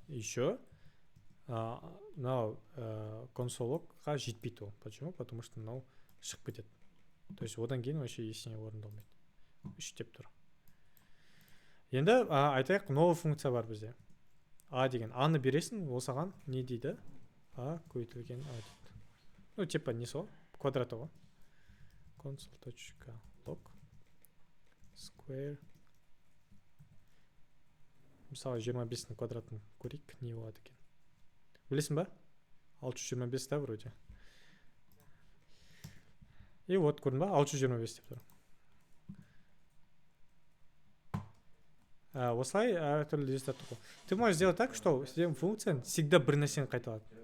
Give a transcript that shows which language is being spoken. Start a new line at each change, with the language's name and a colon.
Kazakh: Еще мынау консольға жетпейді ол.
Russian: Почему? Потому что
Kazakh: мынау шығып кетеді. То есть одан кейін вообще ештеңе орындалмайды. 3 деп тұр. Енді айтайық, новый функция бар бізде. A деген. A-ны бересің, ол саған не дейді? A көйтілген A дейді. Ну, типа не сол, квадраты ғой.
English: console.log square.
Kazakh: Мысалы 25-ның квадратын көрейік, не болады екен. Білесің ба? 625 да вроде. И вот, көрдің ба? 625 деп тұр. Осылай әртүрлі результат тұр.
Russian: Ты можешь сделать так, что функция всегда
Kazakh: бір нәрсені қайталады.